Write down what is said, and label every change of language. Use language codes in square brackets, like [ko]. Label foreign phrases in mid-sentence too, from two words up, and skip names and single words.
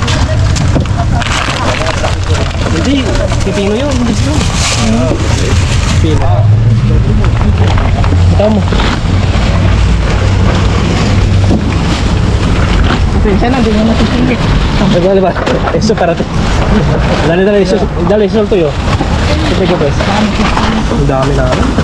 [tl] Hindi, pipino yun. Hindi siya. Pipino. Ito mo. Pasensya na, hindi mo natutulog. Dale ba? [es] Eso para ti. Dale, eso tuyo. [tl] Sige ko pues. Ang dami na.